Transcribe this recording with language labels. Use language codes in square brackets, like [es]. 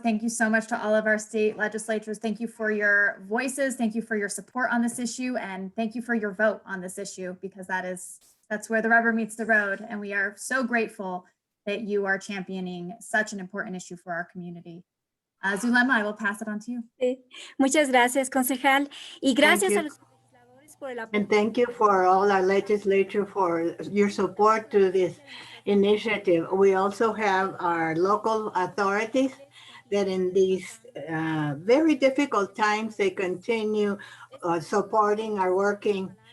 [en] Thank you so much to all of our state legislators. Thank you for your voices. Thank you for your support on this issue. And thank you for your vote on this issue, because that's where the rubber meets the road. And we are so grateful that you are championing such an important issue for our community. Zulema, I will pass it on to you. [es] Muchas gracias, concejal. Y gracias a los legisladores por el apoyo. [en] And thank you for all our legislature for your support to this initiative. We also have our local authorities that in these very difficult times, they continue supporting our working.